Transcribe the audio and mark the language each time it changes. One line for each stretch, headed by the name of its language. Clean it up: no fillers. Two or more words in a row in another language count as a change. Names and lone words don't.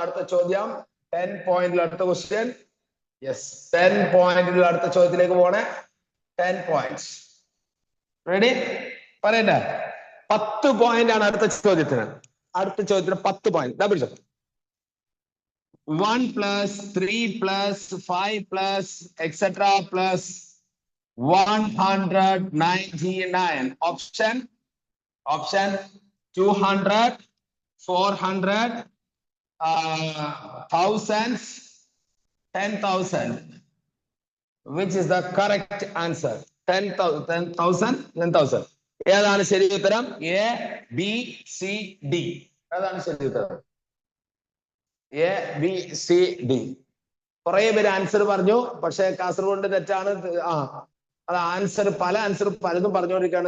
Malayalam: അടുത്ത ചോദ്യം 10 പോയിന്റിൽ അടുത്ത ക്വസ്റ്റ്യൻ. യെസ്, 10 പോയിന്റിൽ അടുത്ത ചോദ്യത്തിലേക്ക് പോണേ. 10
English: points ready?
Malayalam: പറയണ്ടേ? 10 പോയിന്റ് ആണ് അടുത്ത ചോദ്യത്തിന്. 10 പോയിന്റ്. ദാ പിടിച്ചോ.
English: 1 plus 3 plus 5 plus etc. plus 199. Option 200, 400, thousands, 10,000. Which is the correct answer? 10,000.
Malayalam: ഏതാണ് ശരി ഉത്തരം? A, B, C, D. ഏതാണ് ശരി ഉത്തരം?
English: A, B, C, D.
Malayalam: കുറെ പേര് ആൻസർ പറഞ്ഞു, പക്ഷെ കാസർഗോഡ് തെറ്റാണ്. അത് പല ആൻസർ പലതും പറഞ്ഞുകൊണ്ടിരിക്കുകയാണ്.